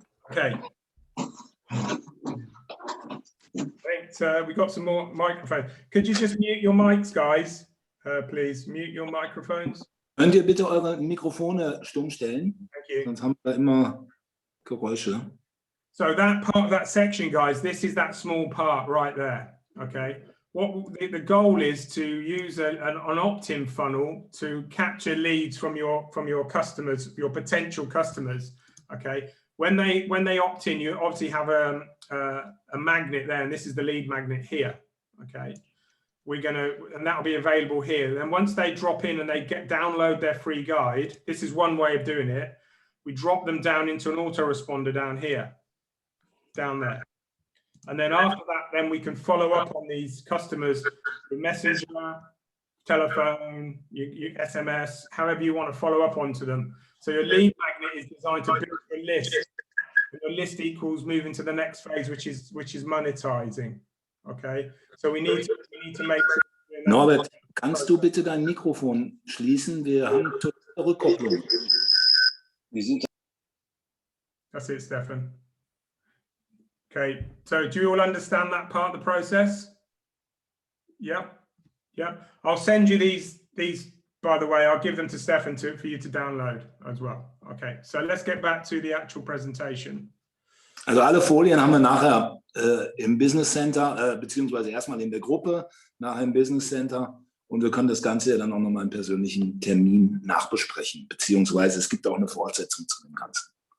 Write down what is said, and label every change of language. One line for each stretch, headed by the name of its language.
English: Okay. Right, we got some more microphones. Could you just mute your mics, guys? Please mute your microphones.
German: Könnt ihr bitte eure Mikrofone stumm stellen?
English: Thank you.
German: Sonst haben wir immer Geräusche.
English: So that part of that section, guys, this is that small part right there. Okay. What the goal is to use an opt-in funnel to capture leads from your customers, your potential customers. Okay. When they opt in, you obviously have a magnet there, and this is the lead magnet here. Okay. And that'll be available here. Then once they drop in and they download their free guide, this is one way of doing it. We drop them down into an autoresponder down here, down there. And then after that, then we can follow up on these customers with Messenger, telephone, SMS, however you want to follow up onto them. So your lead magnet is designed to build a list. And your list equals moving to the next phase, which is monetizing. Okay, so we need to make.
German: Norbert, kannst du bitte dein Mikrofon schließen? Wir haben totale Rückkopplung.
English: That's it, Stefan. Okay, so do you all understand that part of the process? Yeah, yeah. I'll send you these. By the way, I'll give them to Stefan for you to download as well. Okay, so let's get back to the actual presentation.
German: Also alle Folien haben wir nachher im Business Center, beziehungsweise erstmal in der Gruppe, nachher im Business Center. Und wir können das Ganze ja dann auch nochmal im persönlichen Termin nachbesprechen, beziehungsweise es gibt auch eine Fortsetzung zu dem Ganzen.